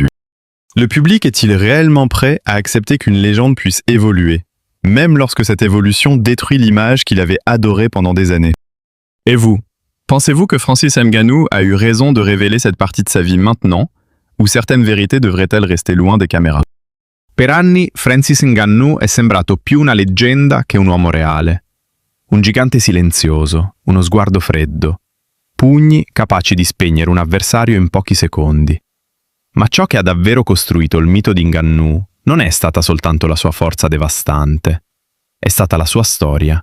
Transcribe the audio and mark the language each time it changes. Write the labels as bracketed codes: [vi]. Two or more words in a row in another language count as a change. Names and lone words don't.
[fr] Le public est-il réellement prêt à accepter qu'une légende puisse évoluer, même lorsque cette évolution détruit l'image qu'il avait adorée pendant des années? Et vous, pensez-vous que Francis Ngannou a eu raison de révéler cette partie de sa vie maintenant, ou certaines vérités devraient-elles rester loin des caméras? [it] Per anni Francis Ngannou è sembrato più una leggenda che un uomo reale. Un gigante silenzioso, uno sguardo freddo, pugni capaci di spegnere un avversario in pochi secondi. Ma ciò che ha davvero costruito il mito di Ngannou non è stata soltanto la sua forza devastante, è stata la sua storia.